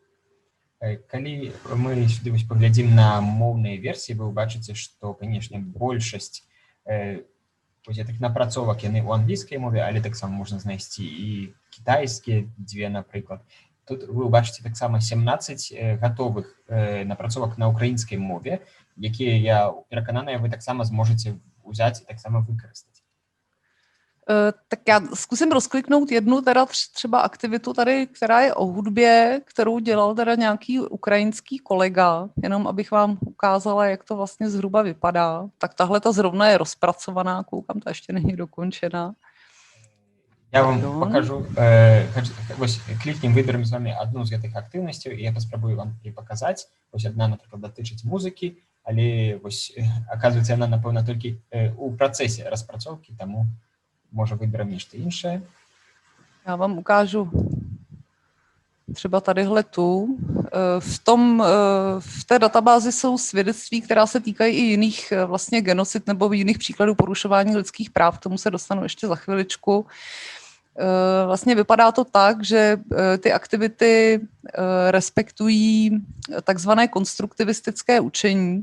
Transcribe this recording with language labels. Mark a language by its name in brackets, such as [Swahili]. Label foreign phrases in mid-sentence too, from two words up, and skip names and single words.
[Belarusian] Калі мы сюды паглядзім на моўныя версіі, вы ўбачыце, што, канешне, большасць гэтых напрацовак яны ў англійскай мове, але таксама можна знайсці і кітайскія дзве, напрыклад. Тут вы ўбачыце таксама 17 гатовых напрацовак на украінскай мове, якія, я перакананая, вы таксама зможаце ўзяць і таксама выкарыстаць. [Czech] Tak já zkusím rozkliknout jednu teda třeba aktivitu tady, která je o hudbě, kterou dělal teda nějaký ukrajinský kolega, jenom abych vám ukázala, jak to vlastně zhruba vypadá. Tak tahle ta zrovna je rozpracovaná, koukám, ta ještě není dokončená. [Russian] Я вам покажу, [Belarusian] клікнем, выберем з вами одну з гэтых актыўнасцяў, і я паспрабую вам паказаць. Вось одна, напрыклад, датычыць музыкі, але вось, аказваецца, яна, напэўна, толькі у працэсе распрацоўкі, таму może выберем нечто іншае. [Czech] Já vám ukážu třeba tadyhle tu. V té databázi jsou svědectví, která se týkají i jiných vlastně genocid nebo jiných příkladů porušování lidských práv. K tomu se dostanu ještě za chviličku. Vlastně vypadá to tak, že ty aktivity respektují takzvané konstruktivistické učení.